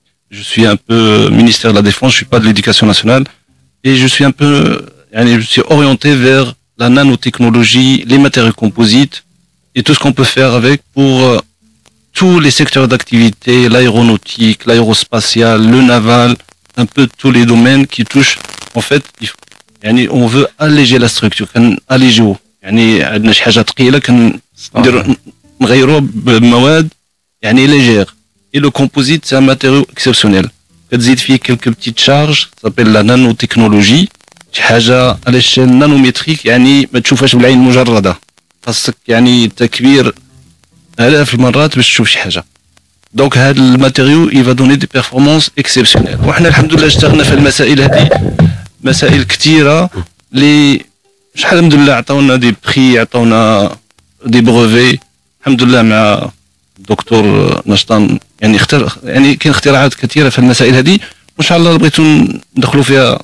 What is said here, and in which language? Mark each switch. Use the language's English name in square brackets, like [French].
[French] Je suis un peu ministère de la Défense, je suis pas de l'éducation nationale. Et je suis un peu, je suis orienté vers la nanotechnologie, les matériaux composites, et tout ce qu'on peut faire avec pour tous les secteurs d'activité, l'aéronautique, l'aérospatial, le naval, un peu tous les domaines qui touchent. En fait, on veut alléger la structure, alléger. [Arabic] عندنا شي حاجة ثقيلة نغيروها بمواد légère. [French] Et le composite, c'est un matériau exceptionnel. [Arabic] كتزيد فيه [French] quelques petites charges, ça s'appelle la nanotechnologie. [Arabic] شي حاجة [French] à l'échelle nanométrique [Arabic] ما تشوفهاش بالعين المجردة. خاصك تكبير آلاف المرات باش تشوف شي حاجة. دونك هذا الماتيريو [French] il va donner des performances exceptionnelles. [Arabic] وحنا الحمد لله اشتغلنا في المسائل هذه، مسائل كثيرة اللي شحال الحمد لله عطاونا دي بري، عطاونا دي بروفي الحمد لله مع الدكتور نشطان. كاين اختراعات كثيرة في المسائل هذه، وان شاء الله بغيتو ندخلوا فيها.